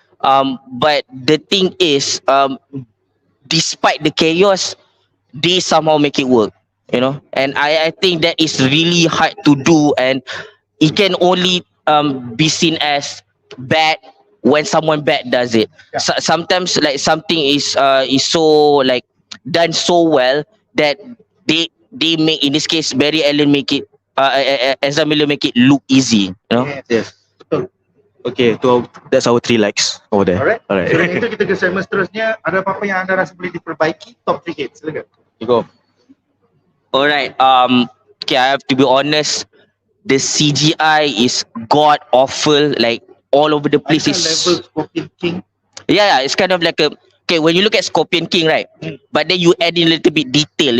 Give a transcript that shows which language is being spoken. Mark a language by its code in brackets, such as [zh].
[en] But the thing is, despite the chaos, they somehow make it work, and I think that is really hard to do, and it can only be seen as bad when someone bad does it. Sometimes like something is so like done so well that they make, in this case Barry Allen make it Ezra Miller make it look easy, Yes. Okay, that's our 3 likes over there. Alright. Alright. [ms] So dengan itu kita ke segmen seterusnya. Ada apa-apa yang anda rasa boleh diperbaiki? [en] Top 3 hits, silakan. You go. Alright, okay, I have to be honest, the CGI is god awful, like all over the place. [ms] Macam level Scorpion King. [en] Yeah, it's kind of like okay, when you look at Scorpion King, right? But then you add in a little bit detail.